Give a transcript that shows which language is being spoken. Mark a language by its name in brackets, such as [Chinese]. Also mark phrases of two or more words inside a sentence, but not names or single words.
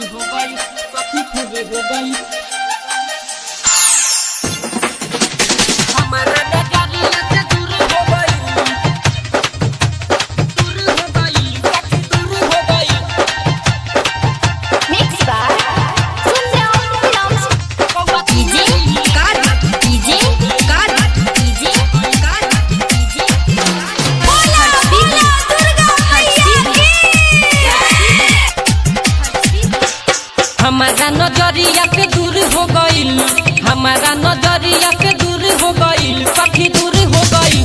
[Bhojpuri] गई, सखी पूरी हो गई। हमारा नजरिया से दूर हो गई, दूर हो गई, सखी दूर हो गई। [English] Mixed by Sundown Films. DJ Card, DJ Card, DJ Card, [Bhojpuri] DJ बोला बोला दुर्गा मैया की। हमारा नजरिया से दूर हो गईल, हमारा नजरिया से दूर हो गईल, सखी दूर हो गई।